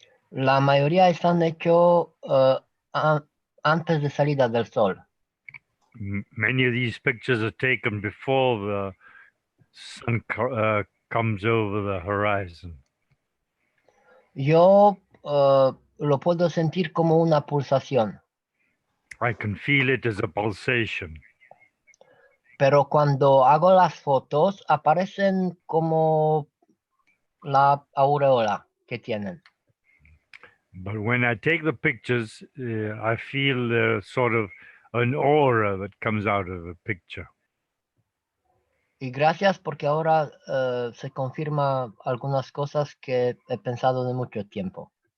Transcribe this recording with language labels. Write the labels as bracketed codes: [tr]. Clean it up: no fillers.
[es] la mayoría están hechos antes de salida del sol. [en] Many of these pictures are taken before the sun comes over the horizon. [es] Yo lo puedo sentir como una pulsación. [en] I can feel it as a pulsation. [es] Pero cuando hago las fotos aparecen como la aureola que tienen. [en] But when I take the pictures, I feel sort of an aura that comes out of the picture. [es] Y gracias porque ahora se confirma algunas cosas que he pensado de mucho tiempo.